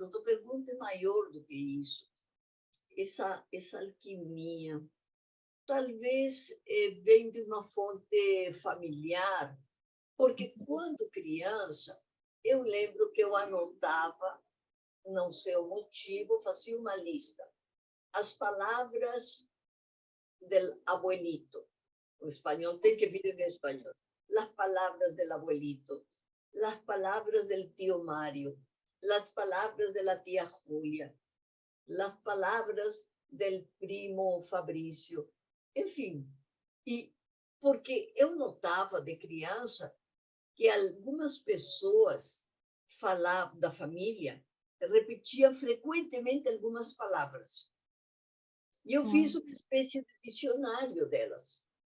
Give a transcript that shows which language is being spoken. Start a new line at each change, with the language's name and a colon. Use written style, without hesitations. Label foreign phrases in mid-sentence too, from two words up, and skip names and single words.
Portuguese: A tua pergunta é maior do que isso. Essa alquimia talvez vem de uma fonte familiar, porque quando criança, eu lembro que eu anotava, não sei o motivo, fazia uma lista. As palavras
Spanish: del abuelito,
Portuguese: o espanhol tem que vir em espanhol.
Spanish: Las palabras del abuelito, las palabras del tío Mario, las palabras de la tía Julia, las palabras del primo Fabrício, enfim.
Portuguese: E porque eu notava de criança que algumas pessoas falavam da família, repetiam frequentemente algumas palavras. E eu fiz uma espécie de dicionário delas.